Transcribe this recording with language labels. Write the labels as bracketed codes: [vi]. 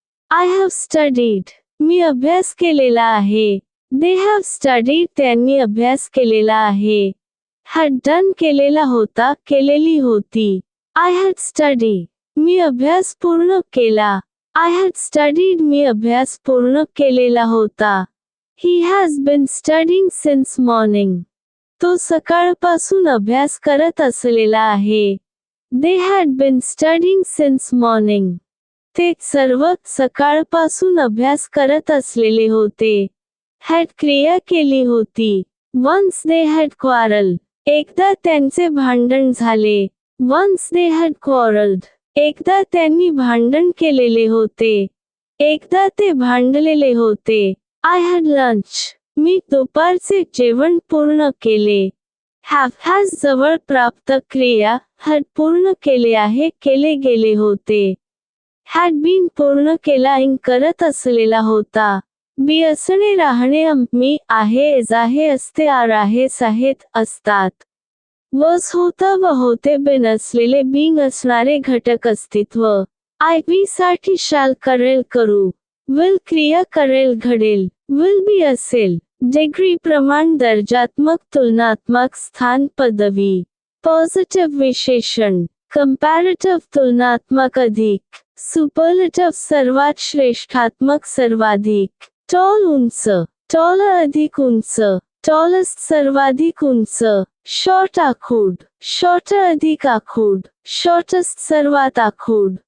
[en] I have studied. [mr] मी अभ्यास केलेला आहे. [en] They have studied. [mr] त्यांनी अभ्यास केलेला आहे. [en] Had done [mr] केलेला होता. केलेली होती. [en] I had studied. [mr] मी अभ्यास पूर्ण केला. [en] I had studied. [mr] मी अभ्यास पूर्ण केलेला होता. [en] He has been studying since morning. [mr] तो सकाळपासून अभ्यास करत असलेला आहे. [en] They had been studying since morning. [mr] ते सर्व सकाळपासून अभ्यास करत असलेले होते. Had क्रिया केली होती. [en] Once they had quarreled. [mr] एकदा त्यांचे भांडण झाले. [en] Once they had quarreled. [mr] एकदा त्यांनी भांडण केलेले होते. एकदा ते भांडलेले होते. [en] I had lunch. [mr] मी दुपारचे जेवण पूर्ण केले. [en] Have has [mr] जवळ प्राप्त क्रिया. had पूर्ण केले आहे. केले गेले होते. [en] Had been [mr] पूर्ण केला ing करत असलेला होता. Be असणे राहणे मी आहे is आहे असते are आहेस आहेत असतात. Was होता व होते been असलेले being असणारे घटक अस्तित्व. [en] I be [mr] साठी shall करेल करू. Will क्रिया करेल घडेल. [en] Will be असेल. [mr] डिग्री प्रमाण दर्जात्मक तुलनात्मक स्थान पदवी. पॉझिटिव्ह विशेषण. कंपॅरेटिव्ह तुलनात्मक अधिक. सुपरलेटिव्ह सर्वात श्रेष्ठात्मक सर्वाधिक. टॉल उंच. टॉलर अधिक उंच. टॉलेस्ट सर्वाधिक उंच. शॉर्ट आखूड. शॉर्टर अधिक आखूड. शॉर्टेस्ट सर्वात आखूड.